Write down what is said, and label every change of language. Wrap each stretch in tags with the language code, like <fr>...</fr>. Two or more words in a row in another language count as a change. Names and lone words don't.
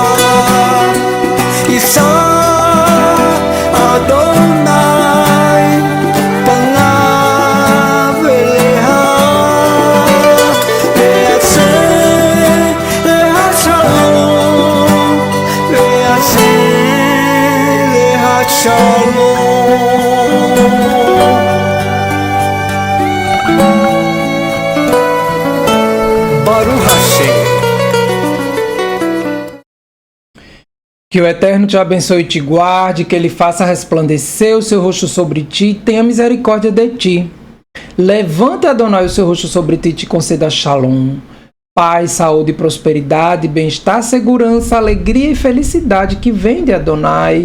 <he>יישא אדוני פניו אליך ויעשה לך שלום, ויעשה לך שלום. ברוך השם.</he> <pt>Que o Eterno te abençoe e te guarde, que Ele faça resplandecer o seu rosto sobre ti e tenha misericórdia de ti. Levante, Adonai, o seu rosto sobre ti e te conceda shalom. Paz, saúde, prosperidade, bem-estar, segurança, alegria e felicidade que vem de Adonai.</pt>